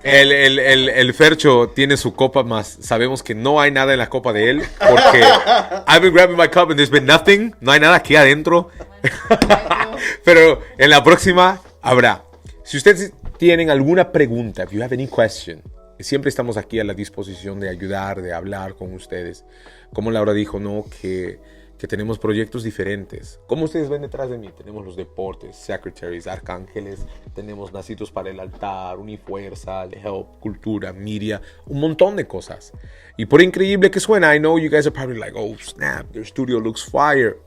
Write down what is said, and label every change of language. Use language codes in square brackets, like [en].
[es] El Fercho tiene su copa más. Sabemos que no hay nada en la copa de él. Porque [en] I've been grabbing my cup and there's been nothing. [es] No hay nada aquí adentro. Pero en la próxima habrá. Si ustedes tienen alguna pregunta, [en] if you have any question, [es] siempre estamos aquí a la disposición de ayudar, de hablar con ustedes. Como Laura dijo, ¿no? Que tenemos proyectos diferentes. Como ustedes ven detrás de mí, tenemos los deportes, secretaries, arcángeles, tenemos nacidos para el altar, Unifuerza, el Help, cultura, media, un montón de cosas. Y por increíble que suena, [en] I know you guys are probably like, oh snap, their studio looks fire.